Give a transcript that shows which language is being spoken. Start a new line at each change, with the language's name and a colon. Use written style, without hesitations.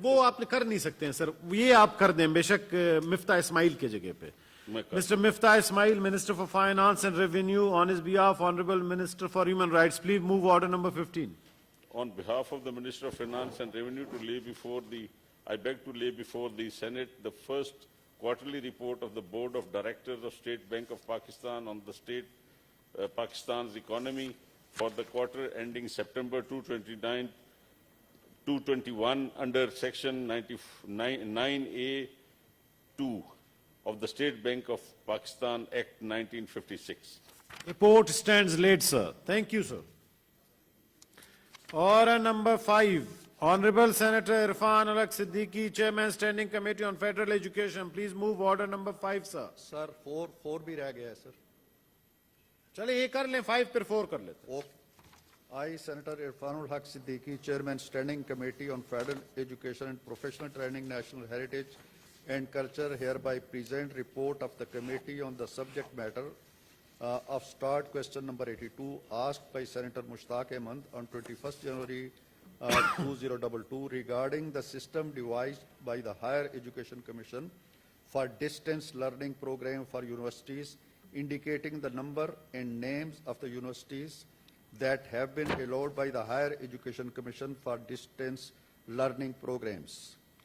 Urdu: وہ آپ کر نہیں سکتے ہیں سر, یہ آپ کر دیں بے شک مفتہ اسماعیل کے جگہ پہ. میں کر
English: Mr. Miftah Ismail, Minister for Finance and Revenue, on his behalf, Honorable Minister for Human Rights, please move order number 15. On behalf of the Minister of Finance and Revenue I beg to lay before the Senate the first quarterly report of the Board of Directors of State Bank of Pakistan on the Pakistan's economy for the quarter ending September 2021 under Section 9A2 of the State Bank of Pakistan Act 1956. Report stands laid, sir. Thank you, sir. Order number 5, Honorable Senator Irfan Ulaq Siddiqui, Chairman Standing Committee on Federal Education. Please move order number 5, sir.
Urdu: Sir, 4 بھی رہ گیا ہے sir. چلے یہ کر لیں 5 پھر 4 کر لیتے.
English: Okay. I, Senator Irfanul Haq Siddiqui, Chairman Standing Committee on Federal Education and Professional Training, National Heritage and Culture, hereby present report of the committee on the subject matter of start question number 82 asked by Senator Mushtaq Ahmad on 21st January 2022 regarding the system devised by the Higher Education Commission for distance learning program for universities, indicating the number and names of the universities that have been allowed by the Higher Education Commission for distance learning programs.